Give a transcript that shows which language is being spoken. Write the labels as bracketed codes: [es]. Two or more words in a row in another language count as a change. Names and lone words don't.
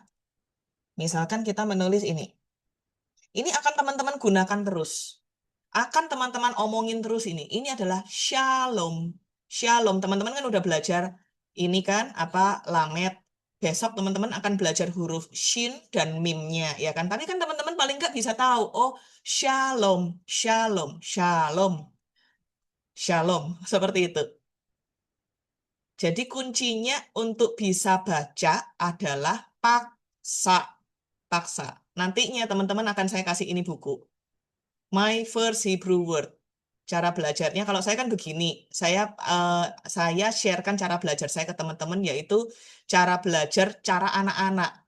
[id] Misalkan kita menulis ini. Ini akan teman-teman gunakan terus. Akan teman-teman omongin terus ini. Ini adalah [he] shalom. Shalom. [id] Teman-teman kan udah belajar ini kan apa lamet. Besok teman-teman akan belajar huruf shin dan mimnya ya kan. Tapi kan teman-teman paling nggak bisa tahu. [he] Oh, shalom, shalom, shalom, shalom. [id] Seperti itu. Jadi kuncinya untuk bisa baca adalah paksa. Paksa. Nantinya teman-teman akan saya kasih ini buku. My First Hebrew Word. Cara belajarnya, kalau saya kan begini, saya sharekan cara belajar saya ke teman-teman, yaitu cara belajar cara anak-anak.